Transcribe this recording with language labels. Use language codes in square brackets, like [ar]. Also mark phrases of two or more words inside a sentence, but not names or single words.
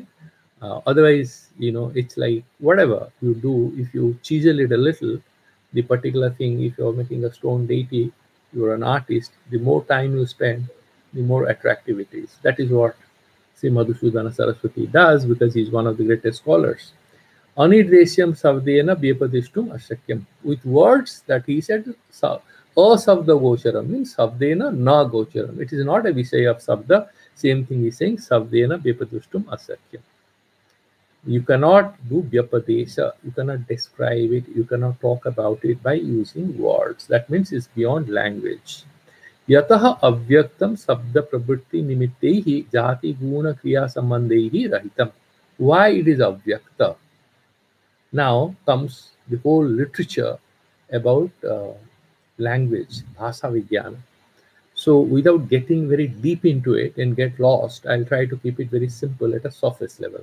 [en] Otherwise, it's like whatever you do, if you chisel it a little, the particular thing, if you're making a stone deity, you're an artist, the more time you spend, the more attractive it is. That is what Sri Madhusudana Saraswati does, because he's one of the greatest scholars. [sa] अनिर्देश्यं शब्देन व्यपदेष्टुम् अशक्यम्. [en] With words that he said, [sa] अशब्द गोचरम् means शब्देन न गोचरम्. [en] It is not a visaya of sabda. Same thing he's saying, [sa] शब्देन व्यपदेष्टुम् अशक्यम्. [en] You cannot do byapadesha. You cannot describe it. You cannot talk about it by using words. That means it's beyond language. [sa] यतः अव्यक्तं शब्द प्रवृत्ति निमित्तैः जाति गुण क्रिया सम्बन्धैः रहितम्. [en] Why it is avyakta? Now comes the whole literature about language, [sa] भाषा विज्ञान. [en] So without getting very deep into it and get lost, I'll try to keep it very simple at a surface level.